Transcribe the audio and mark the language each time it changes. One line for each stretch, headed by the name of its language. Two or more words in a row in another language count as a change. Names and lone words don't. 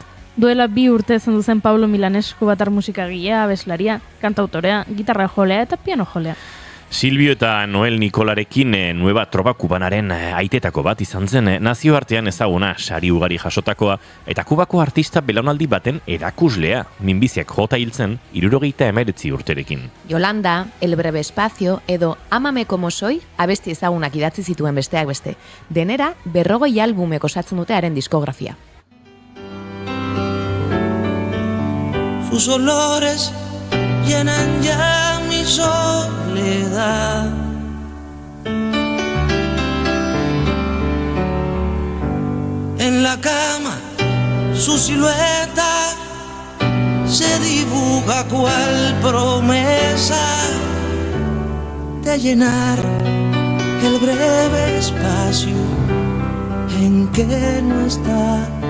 Basque: Duela 2 urte zendu zen Pablo Milanesku batar musikagilea, abeslaria, kantautorea, gitarra jolea eta piano jolea. Silvio eta Noel Nikolarekin Nueva Trova Kubanaren aitetako bat izan zen, nazioartean ezaguna sari ugari jasotakoa, eta Kubako artista belaunaldi baten erakuslea, minbiziak jota hiltzen 79 urterekin. Yolanda, El breve espacio edo Amame como soy abesti ezagunak idatzi zituen besteak beste. Denera 40 albumek osatzen dute haren diskografia.
Spanish: Sus olores llenan ya mi soledad. En la cama su silueta se dibuja cual promesa de llenar el breve espacio en que no está.